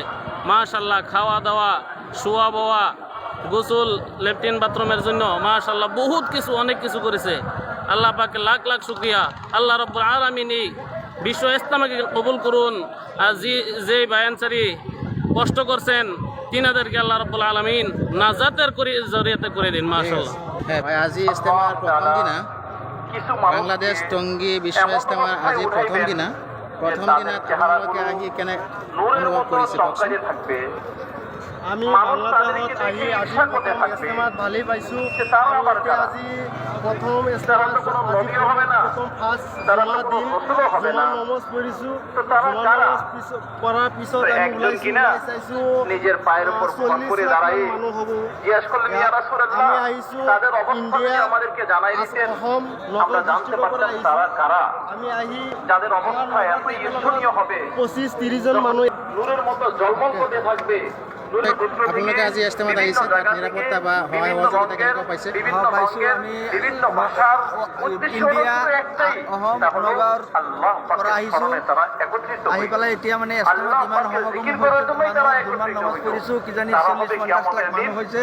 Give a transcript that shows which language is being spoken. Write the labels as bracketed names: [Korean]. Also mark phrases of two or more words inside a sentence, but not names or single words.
[Bangla] মাশাআল্লাহ, খাওয়া দাওয়া, শোয়া বোয়া, গোসল, লেট্রিন বাথরুমের জন্য মাশাআল্লাহ বহুত কিছু, অনেক কিছু করেছে। আল্লাহ পাকে লাখ লাখ শুকরিয়া। [Arabic] الله رب العالمين [Bangla] এই বিশ্ব ইস্তেমাকে কবুল করুন। আর যে বায়ানচারী কষ্ট করছেন, তিনাদেরকে [Arabic] الله رب العالمين [Bangla] নাজাতের জরিয়াতে করে দিন। মাশাআল্লাহ। হ্যাঁ ভাই, আজি ইস্তেমার প্রথম দিনা, বাংলাদেশ টংগী বিশ্ব ইস্তেমার আজি প্রথম দিনা। [Assamese] আপোনালোকে আহি কেনে অনুভৱ কৰিছে কওকচোন? আমি বাংলাদেশত আহি ইস্তেমাত ভালেই পাইছোঁ। আজি প্ৰথম ইস্তেমাত প্ৰথম ফাৰ্ষ্ট জুমাৰ দিন জুমাৰ নমাজ পঢ়িছোঁ। জুমাৰ নমাজ পঢ়াৰ পিছত আমি চাইছোঁ 40 মানুহ হ'ব। আমি আহিছোঁ ইণ্ডিয়া, অসম, নগাঁও ডিষ্ট্ৰিক্টৰ পৰা আহিছোঁ। আমি আহি 25-30 জন মানুহ [Bangla] নূরের মতো জলমল করতে থাকবে। [Assamese] আপোনালোকে আজি ইজতেমাত আহিছে, তাত নিৰাপত্তা বা সহায় সহযোগিতা কেনেকুৱা পাইছে? পাইছোঁ। আমি ইণ্ডিয়া অসম নগাঁৱৰ পৰা আহিছোঁ। আহি পেলাই এতিয়া মানে ইজতেমাত ইমান সমাগম হৈছে, যিমান নমাজ কৰিছোঁ কিজানি 40-50 লাখ মানুহ হৈছে।